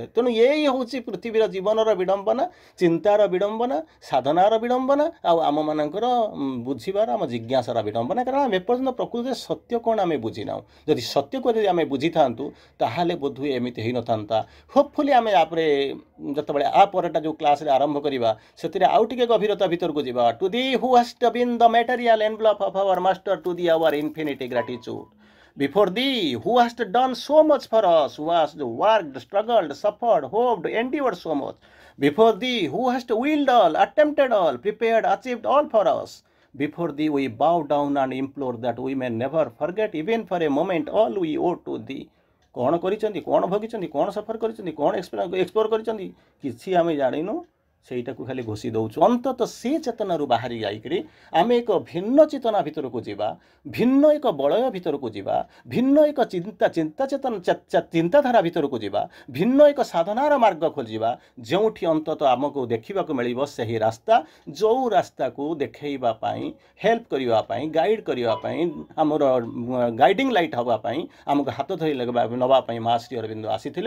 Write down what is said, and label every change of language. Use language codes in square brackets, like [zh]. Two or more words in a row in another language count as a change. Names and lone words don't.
[or] ତେଣୁ ଏଇ ହେଉଛି ପୃଥିବୀର ଜୀବନର ବିଡ଼ମ୍ବନା, ଚିନ୍ତାର ବିଡ଼ମ୍ବନା, ସାଧନାର ବିଡ଼ମ୍ବନା, ଆଉ ଆମମାନଙ୍କର ବୁଝିବାର, ଆମ ଜିଜ୍ଞାସାର ବିଡ଼ମ୍ବନା। କାରଣ ଆମେ ଏପର୍ଯ୍ୟନ୍ତ ପ୍ରକୃତିରେ ସତ୍ୟ କ'ଣ ଆମେ ବୁଝିନାହୁଁ। ଯଦି ସତ୍ୟକୁ ଯଦି ଆମେ ବୁଝିଥାନ୍ତୁ ତାହେଲେ ବୋଧହୁଏ ଏମିତି ହେଇନଥାନ୍ତା। ହୋପଫୁଲି ଆମେ ତାପରେ ଯେତେବେଳେ ପରଟା ଯେଉଁ କ୍ଲାସ୍ରେ ଆରମ୍ଭ କରିବା, ସେଥିରେ ଆଉ ଟିକେ ଗଭୀରତା ଭିତରକୁ ଯିବା। [en] to thee who hast been the material envelope of our Master, to the our infinite gratitude. Before thee, who hast done so much for us, who hast worked, struggled, suffered, hoped, endured so much. Before thee, who hast willed all, attempted all, prepared, achieved all for us. Before thee, we bow down and implore that we may never forget, even for a moment, all we owe to thee. [or] କ'ଣ କରିଛନ୍ତି, କ'ଣ ଭୋଗିଛନ୍ତି, କ'ଣ ସଫର କରିଛନ୍ତି, କ'ଣ ଏକ୍ସପ୍ଲୋର କରିଛନ୍ତି, କିଛି ଆମେ ଜାଣିନୁ। ସେଇଟାକୁ ଖାଲି ଘୋଷି ଦେଉଛୁ। ଅନ୍ତତଃ ସେ ଚେତନାରୁ ବାହାରି ଯାଇକରି ଆମେ ଏକ ଭିନ୍ନ ଚେତନା ଭିତରକୁ ଯିବା, ଭିନ୍ନ ଏକ ବଳୟ ଭିତରକୁ ଯିବା, ଭିନ୍ନ ଏକ ଚିନ୍ତାଧାରା ଭିତରକୁ ଯିବା, ଭିନ୍ନ ଏକ ସାଧନାର ମାର୍ଗ ଖୋଜିବା, ଯେଉଁଠି ଅନ୍ତତଃ ଆମକୁ ଦେଖିବାକୁ ମିଳିବ ସେହି ରାସ୍ତା, ଯେଉଁ ରାସ୍ତାକୁ ଦେଖେଇବା ପାଇଁ, ହେଲ୍ପ କରିବା ପାଇଁ, ଗାଇଡ଼ କରିବା ପାଇଁ, ଆମର [en] guiding light [or] ହେବା ପାଇଁ, ଆମକୁ ହାତ ଧରି ନେବା ପାଇଁ ମା ଶ୍ରୀ ଅରବିନ୍ଦ ଆସିଥିଲେ।